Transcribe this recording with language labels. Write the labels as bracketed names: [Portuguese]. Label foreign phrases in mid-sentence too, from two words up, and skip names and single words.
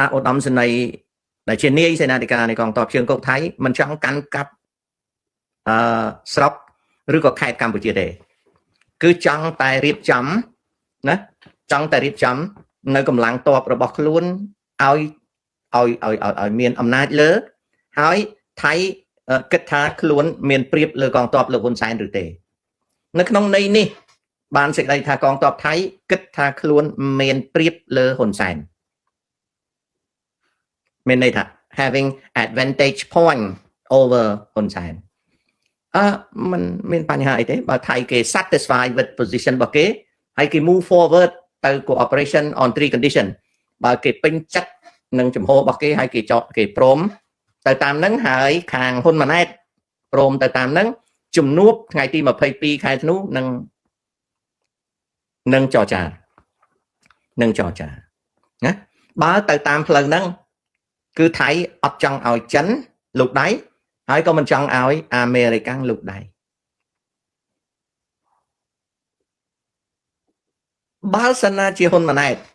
[Khmer] ឧត្តមសេនីយ៍ដែលជានាយសេនាធិការនៃកងទ័ពជើងគោកថៃមិនចង់កាន់កាប់ស្រុកឬក៏ខេត្តកម្ពុជាទេគឺចង់តែរៀបចំណាចង់តែរៀបចំនៅកម្លាំងទ័ពរបស់ខ្លួនឲ្យមានអំណាចលើហើយថៃគិតថាខ្លួនមានព្រៀបលើកងទ័ពលោកហ៊ុនសែនឬទេនៅក្នុងន័យនេះបានសេចក្តីថាកងទ័ពថៃគិតថាខ្លួនមានព្រៀបលើហ៊ុនសែន មានន័យថា [English] having advantage point over [Khmer] ហ៊ុនសែនมันមានបញ្ហាអីទេបើថៃគេ [English] satisfy with position [Khmer] របស់គេហើយគេ [English] move forward [Khmer] ទៅ [English] cooperation on 3 condition [Khmer] បើគេពេញចិត្តនឹងចំហរបស់គេហើយគេព្រមទៅតាមហ្នឹងហើយខាងហ៊ុនម៉ាណែតព្រមទៅតាមហ្នឹងជំនួបថ្ងៃទី22ខែធ្នូ នឹងចរចាណាបើទៅតាមផ្លូវហ្នឹងគឺថៃអត់ចង់ឲ្យចិនលូកដៃហើយក៏មិនចង់ឲ្យអាមេរិកលូកដៃបើសិនណាជាហ៊ុនម៉ាណែត